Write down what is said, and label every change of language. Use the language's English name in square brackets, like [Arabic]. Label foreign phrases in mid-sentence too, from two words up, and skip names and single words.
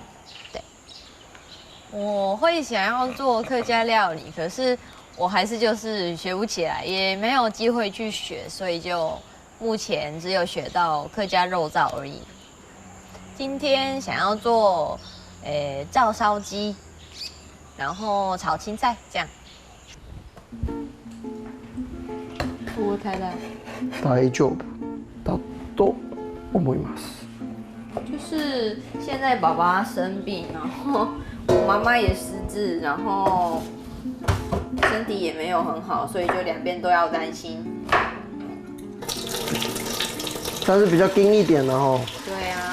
[Chinese] 对，我会想要做客家料理，可是我还是就是学不起来，也没有机会去学，所以就目前只有学到客家肉燥而已。今天想要做照烧鸡，然后炒青菜这样。我太太。 [Japanese] 大丈夫だと思います。 [Chinese] 就是现在爸爸生病，然后我妈妈也失智，然后身体也没有很好，所以就两边都要担心。但是比较硬一点的吼。对啊。